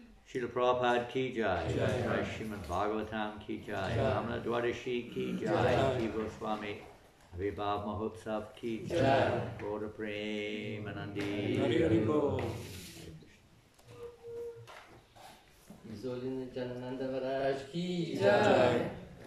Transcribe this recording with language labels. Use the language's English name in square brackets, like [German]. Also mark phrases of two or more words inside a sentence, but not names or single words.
[Hindi] श्रील प्रभुपाद की जय, जय श्रीमद् भागवतम् की जय, रमण द्वादशी की जय, की गोस्वामी विभव महोत्सव की जय, [English] Lord of Premanandi. [Hindi] जननन्द महाराज की जय.